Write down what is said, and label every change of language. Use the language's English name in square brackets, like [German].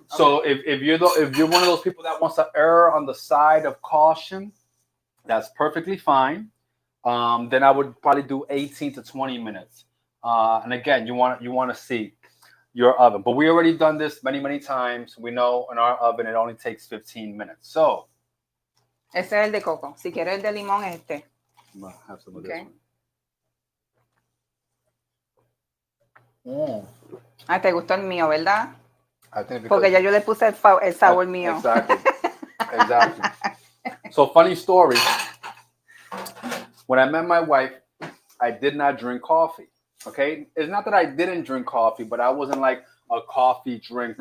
[English] So if you're one of those people that wants to err on the side of caution, that's perfectly fine. Then I would probably do 18 to 20 minutes. And again, you want to see your oven, but we already done this many times. We know in our oven it only takes 15 minutes. So [Spanish] ese es el de coco. Si quieres el de limón, es este. [English] I'm gonna have some of Okay. this one. [Spanish] Ah, te gustó el mío, ¿verdad? [English] I think [Spanish] Porque ya yo le puse el sabor mío. [English] Exactly. So funny story. When I met my wife, I did not drink coffee. Okay, it's not that I didn't drink coffee, but I wasn't like a coffee drinker.